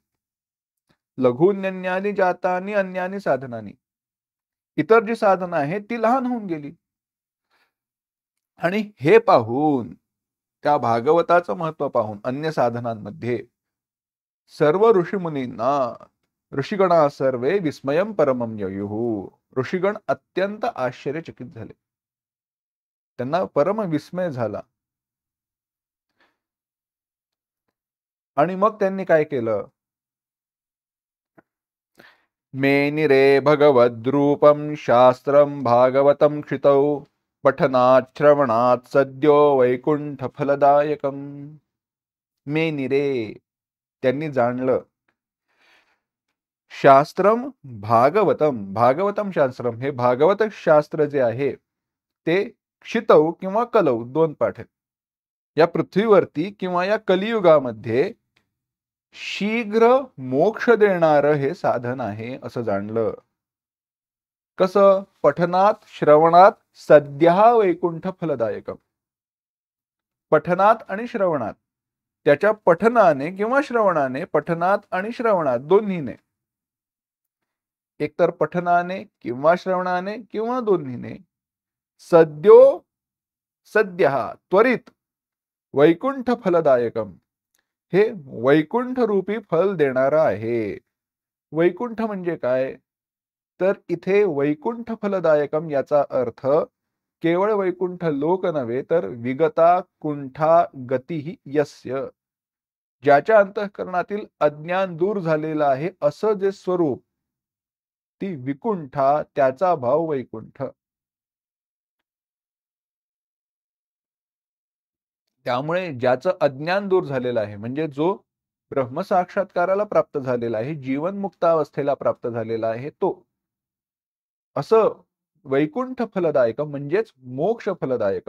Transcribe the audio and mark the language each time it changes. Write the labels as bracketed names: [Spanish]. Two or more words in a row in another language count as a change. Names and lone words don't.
[Sanskrit] लघून्यन्यानि जातानि अन्यानी साधनानी, [Marathi] इतर जी साधना आहे ती लहान होऊन गेली। आणि हे पाहून, त्या भागवताचं महत्व पाहून अन्य साधनांमध्ये सर्व ऋषीमुनींना, [Sanskrit] ऋषिगणा सर्वे विस्मयं परमं ययुः, [Marathi] ऋषिगण अत्यंत आश्चर्यचकित झाले, त्यांना परम विस्मय झाला। आणि मग त्यांनी काय केलं, [Sanskrit] मेनिरे भगवद्रूपं शास्त्रं भागवतं क्षितौ पठनात् श्रवणात् सद्यो वैकुंठ फलदायकम्। मेनिरे. [Marathi] त्यांनी जाणलं. [Sanskrit] शास्त्रम भागवतम, भागवतम शास्त्रम, [Marathi] हे भागवत शास्त्र जे आहे ते क्षितौ किंवा कलौ दोन पाठ आहेत. या पृथ्वीवरती किंवा या कलियुगामध्ये शीघ्र मोक्ष देणारं हे साधन आहे असं जाणलं. कसं? [Sanskrit] पठनात श्रवणात सद्यः वैकुंठ फलदायकम. [Marathi] पठनात आणि श्रवणात, त्याच्या पठनाने किंवा श्रवणाने, पठनात आणि श्रवणात दोन्हीने, एकतर पठनाने किंवा श्रवणाने किंवा दोन्हीने, [Sanskrit] सद्यो सद्यः [Marathi] त्वरित [Sanskrit] वैकुंठ फलदायकम, [Marathi] हे वैकुंठ रूपी फल देणारा आहे. वैकुंठ म्हणजे काय? तर इथे [Sanskrit] वैकुंठ फलदायकम [Marathi] याचा अर्थ केवळ वैकुंठ लोक नव्हे तर [Sanskrit] विगता कुंठा गतीही यस्य, [Marathi] ज्याच्या अंतःकरणातील अज्ञान दूर झालेलं आहे असं जे स्वरूप, ती विकुंठा, त्याचा भाव वैकुंठ. त्यामुळे ज्याचं अज्ञान दूर झालेलं आहे, म्हणजे जो ब्रह्मसाक्षात्काराला प्राप्त झालेला आहे, जीवनमुक्त अवस्थेला प्राप्त झालेला आहे, तो असं [Sanskrit] वैकुंठ फलदायकम [Marathi] म्हणजेच [Sanskrit] मोक्ष फलदायकम.